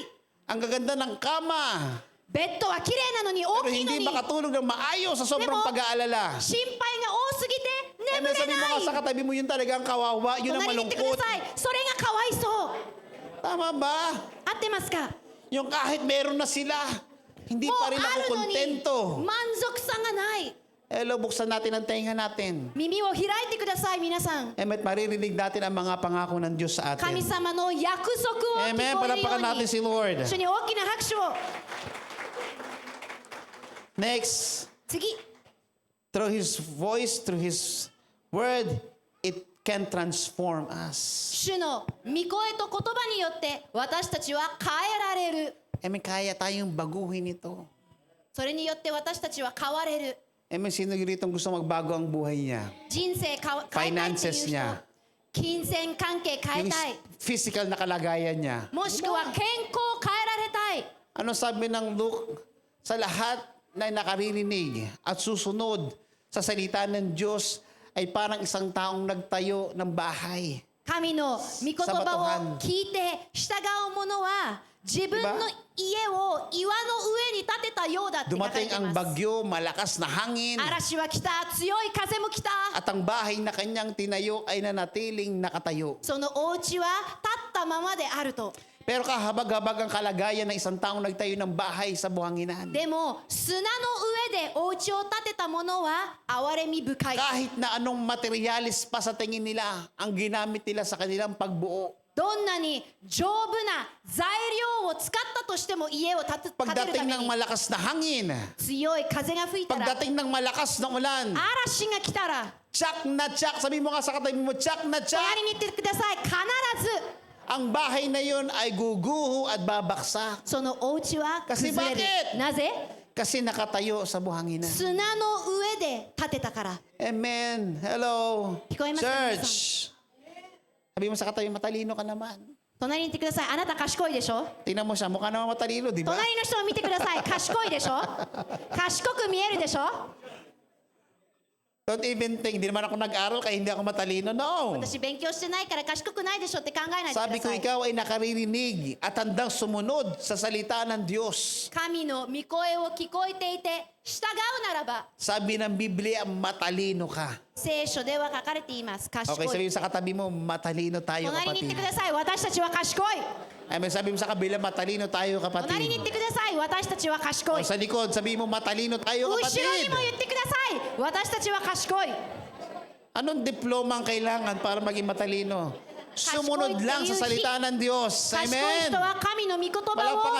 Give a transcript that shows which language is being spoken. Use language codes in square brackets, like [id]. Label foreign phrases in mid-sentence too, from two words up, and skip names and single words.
[tl] Ang gaganda ng kama, [ja] ベッドは綺麗なのに大 [tl] pero [ja] きいの [tl] hindi [ja] に [tl] makatulog ng maayos sa sobrang [ja] Demo, [tl] pag-aalala. [ja] 心配が多すぎて [tl] Eh, [ja] 眠れ [tl] sabi mo [ja] な [tl] nga [ja] い。 [tl] sa katabi mo, yun talaga ang kawawa, yun ang [ja] 隣に言ってくだ [tl] malungkot. [ja] さい。それがかわいそう。 [tl] Tama ba? [ja] 合ってますか？ [tl] Yung kahit meron na sila, hindi [ja] もう [tl] pa rin [ja] あ [tl] ako [ja] るのに [tl] kontento. [ja] 満足さがない。 [tl] Hello, buksan natin ang tenga natin. [ja] 耳を開いてください皆さん。 [tl] At maririnig natin ang mga pangako ng Diyos sa [ja] 神 [tl] atin. [ja] 様の約束を聞 [en] Amen. [ja] こえるよ [tl] Palapakan [ja] う [tl] natin [ja] に [tl] si Lord. [ja] 主に大きな拍手を。 [en] Next, [ja] 次、 [en] through His voice, through His word, it can transform us. [ja] 主の御声と言葉によって私たちは変えられる。 [tl] Amen, kaya tayong baguhin ito. [ja] それによって私たちは変われる。 [tl] Amen, sino rito gusto magbago ang buhay niya? [ja] 人生変えたいっていう [en] Finances [ja] 人 [tl] niya.、 [ja] 金銭関係変え [tl] Yung [ja] たい、 [tl] physical na kalagayan niya. [ja] もしくは健康を変えられたい。 [tl] Ano sabi ng Luke? Sa lahat na nakaririnig at susunod sa salita ng Diyos ay parang isang taong nagtayo ng bahay. [ja] 神の御言葉を聞いて従う者は自分の家を岩の上に建てたようだって書かれ [tl] Dumating [ja] てい [tl] ang [ja] ます。 [tl] bagyo, malakas na hangin, [ja] 嵐は来た、強い風も来た。 [tl] at ang bahay na kanyang tinayo ay nanatiling nakatayo. [ja] そのお家は立ったままであると。 [tl] Pero kahabag-habag ang kalagayan ng isang taong nagtayo ng bahay sa buhanginan. [ja] でも砂の上でお家を建てた者は憐れみ深い。 [tl] Kahit na anong materialis pa sa tingin nila, ang ginamit nila sa kanilang pagbuo. [ja] どんなに丈夫な材料を使ったとしても家を建てるた [tl] Pagdating [ja] め [tl] ng [ja] に [tl] malakas na hangin, [ja] 強い風が吹いたら、 [tl] pagdating ng malakas na ulan, [ja] 嵐が来たら、 [tl] tsak na tsak, sabi mo nga sa katabi mo, tsak na tsak, [ja] 隣に行ってください。必ず [tl] ang bahay na yun ay guguho at babaksak. [ja] そのお家は [tl] Kasi [ja] 崩れる。 [tl] bakit? [ja] なぜ？ [tl] Kasi nakatayo sa buhanginan. [ja] 砂の上で建てたから。 [en] Amen. Hello. [ja] 聞こえますか、 [en] Church. [tl] Sabi mo sa katabi, matalino ka naman. [ja] 隣に行ってください。あなた賢いでしょ？ [tl] Tingnan mo siya, mukha naman matalino, di ba? [ja] 隣の人を見てください。賢いでしょ？賢く見えるでしょ？ [en] Don't even think, [tl] hindi naman ako nag-aral kaya hindi ako matalino. No. [ja] 私勉強してないから賢くないでしょって考えないで [tl] Sabi [ja] く [tl] ko, [ja] ださい。 [tl] ikaw ay nakaririnig at handang sumunod sa salita ng Diyos. [ja] 神の御声を聞こえていて従うならば、 [tl] Sabi ng Biblia, matalino ka. [ja] 聖書では書かれています。賢 [tl] Okay, [ja] い。 [tl] sabihin sa katabi mo, matalino tayo [ja] 隣に行って [tl] kapatid. [ja] ください。私たちは賢い。 [tl] Amen, sabi mo sa kabila, matalino tayo [ja] 隣に行っ [tl] kapatid. [ja] てください。私たちは賢 [tl] O [ja] い。 [tl] sa likod, sabihin mo, matalino tayo [ja] 後ろ [tl] kapatid. [ja] にも言ってください。私たちは賢い。 [tl] Anong diploma ang kailangan para maging matalino? Sumunod lang sa salita ng Diyos. [ja] 賢い [en] Amen. [ja] 人は神の御言葉 [tl] Palakpakan